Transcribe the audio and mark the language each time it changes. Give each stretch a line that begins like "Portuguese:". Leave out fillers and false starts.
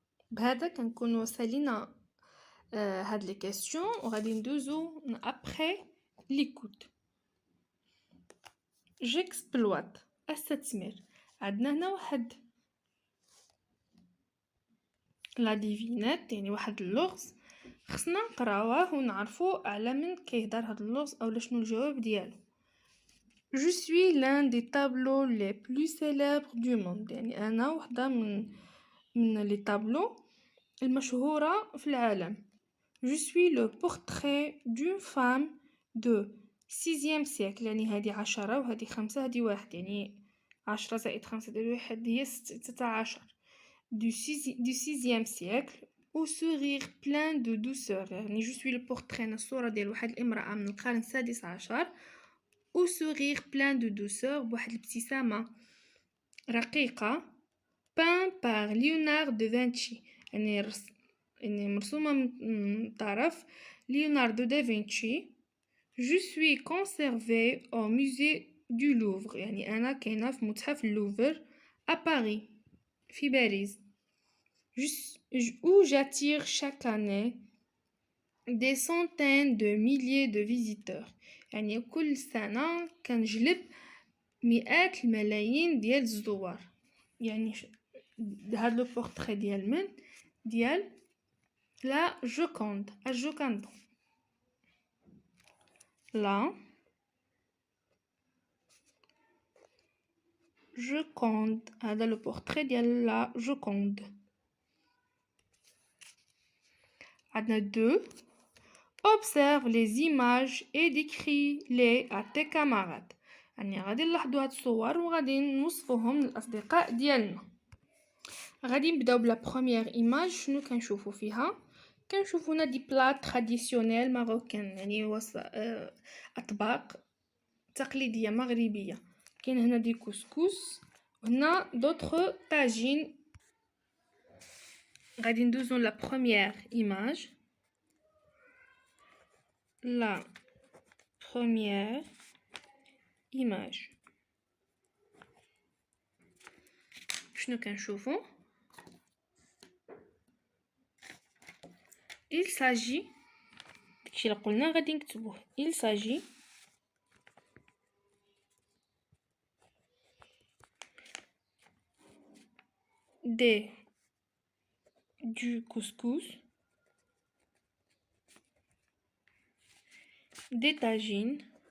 Arabic: بهذا كنكونوا سالينا هاد لي كيسيون وغادي ندوزو
French: après l'écoute. J'exploite
Arabic: الستمير. عندنا هنا واحد لا ديفينات يعني واحد اللغز خصنا نقراوه ونعرفوا على من كيهضر هذا اللغز او شنو الجواب ديالو.
French: Je suis l'un des tableaux les plus célèbres du monde.
Arabic: يعني انا وحده من لي طابلو المشهوره في العالم.
French: Je suis le portrait d'une femme de 6e siècle.
Arabic: يعني هذه 10 وهذه 5 هذه 1 يعني 10 زائد 5 ديال 1 هي 16
French: du 6e siècle au sourire plein de douceur.
Arabic: يعني
French: je suis le portrait
Arabic: الصورة ديال واحد الامرأة من القرن السادس عشر
French: au sourire plein de douceur
Arabic: بواحد الابتسامة رقيقة
French: peint par Léonard de Vinci.
Arabic: يعني مرسومة من طرف ليوناردو دافنشي.
French: Je suis conservé au musée du Louvre.
Arabic: يعني أنا كاينة في متحف اللوفر
French: à Paris
Arabic: في باريس.
French: Où j'attire chaque année des centaines de milliers de visiteurs.
Arabic: يعني كل سنة كنجلب مئات الملايين ديال الزوار. يعني هاد لو بورتري ديال من ديال لا جوكوند الجوكاند. لا جوكوند هذا لو بورتري ديال لا جوكوند. عندنا 2
French: observe les images et décris-les à tes camarades.
Arabic: يعني غادي نلاحظوا هاد الصور وغادي نوصفوهم للاصدقاء ديالنا. غادي نبداو بلا بروميير ايماج. شنو كنشوفوا فيها؟ كنشوفوا هنا دي بلات تراديسيونيل ماروكان يعني اطباق تقليديه مغربيه. كاين هنا دي كسكس وهنا دوطخ طاجين. غادي ندوزو لا بروميير ايماج.
French: La première image.
Arabic: شنو كنشوفو؟
French: Il s'agit
Arabic: داكشي اللي قلنا غادي نكتبوه.
French: Il s'agit du couscous, des tagines,